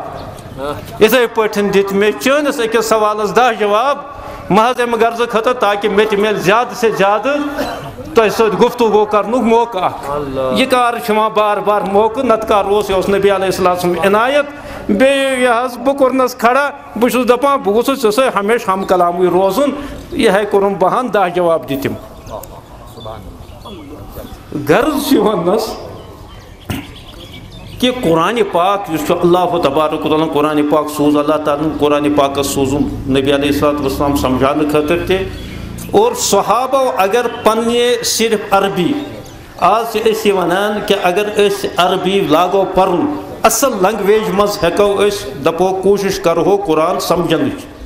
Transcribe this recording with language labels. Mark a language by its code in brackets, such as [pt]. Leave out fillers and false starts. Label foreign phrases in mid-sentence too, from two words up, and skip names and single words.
[ks] یِتھَے پٲٹھۍ دِتۍ مےٚ چٲنِس أکِس سوالس 10 جواب محض اَمہِ غرضہٕ خٲطرٕ تاکہِ مےٚ تہِ مِلہِ [ur] زیادٕ سے زیادٕ [ks] تہ سۭتۍ گفتگو کرنُک موقع یہ کار چھُ بار بار موقع نت کار اوس نبی علیہ السلام عنایت بیٚیہِ بہٕ کوٚرنس کھڑا بہٕ چھُس دپان بہٕ گوٚژھُس ژےٚ سۭتۍ ہمیشہِ ہم کلامٕے روزُن یِہے کوٚرُم بہان 10 جواب دِتِم غرض چھُ وننس کہ قرآن پاک یُس چھُ اللہ تبارک و تعالیٰ قرآن پاک سوز اللہ تعالیٰ قرآن پاکس سوزُن نبی علیہ الصلوۃ والسلام سمجھاونہٕ خٲطرٕ تہِ اور صحابو اگر پننہِ صرف عربی آز چھِ أسۍ یہِ ونان کہ اگر أسۍ عربی لاگو پرُن اصل لنگویج منٛز ہٮ۪کو أسۍ دپو کوٗشِش کرہو قرآن سمجھنٕچ